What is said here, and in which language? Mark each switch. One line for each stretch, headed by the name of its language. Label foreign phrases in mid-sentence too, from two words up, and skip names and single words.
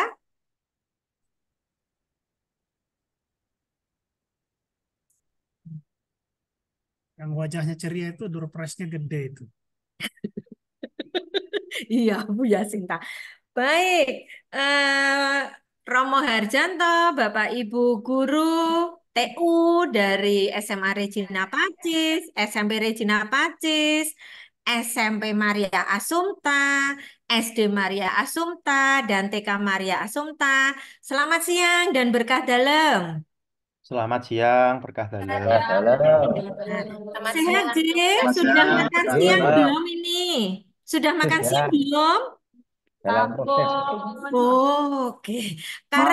Indonesian: Yang wajahnya ceria itu
English: door prize-
Indonesian: nya gede itu. Iya, Bu Yasinta. Baik. Eh, Romo Harjanto, Bapak Ibu guru TU dari SMA Regina Pacis, SMP Regina Pacis, SMP Maria Assumpta, SD Maria Assumpta, dan TK Maria Assumpta. Selamat siang dan
Javanese: berkah dalam.
Indonesian: Selamat siang,
Javanese: berkah dalam.
Indonesian: Nah, Selamat sehat, siang. J. Selamat Sudah siang. makan Baik, siang Pak. belum ini? Sudah makan siang Sudah belum? dalam proses. Oke, karena